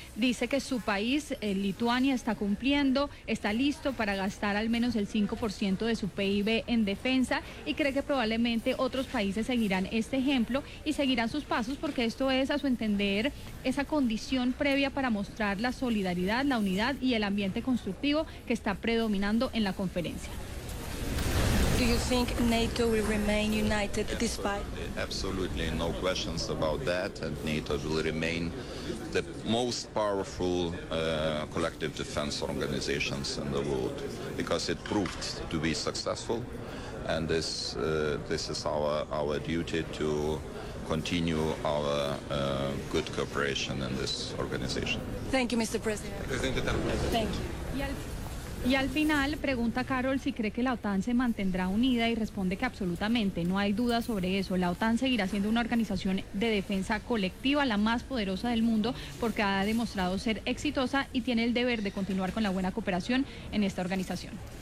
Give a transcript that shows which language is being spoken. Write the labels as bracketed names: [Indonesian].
[Spanish] Dice que su país, Lituania, está cumpliendo, está listo para gastar al menos el 5% de su PIB en defensa, y cree que probablemente otros países seguirán este ejemplo y seguirán sus pasos, porque esto es, a su entender, esa condición previa para mostrar la solidaridad, la unidad y el ambiente constructivo que está predominando en la conferencia. [English] Do you think NATO will remain united despite? Absolutely, no questions about that, and NATO will remain the most powerful collective defense organizations in the world, because it proved to be successful, and this is our duty to continue our good cooperation in this organization. Thank you, Mr. President. Thank you. [Spanish] Y al final pregunta Carol si cree que la OTAN se mantendrá unida, y responde que absolutamente, no hay duda sobre eso. La OTAN seguirá siendo una organización de defensa colectiva, la más poderosa del mundo, porque ha demostrado ser exitosa y tiene el deber de continuar con la buena cooperación en esta organización.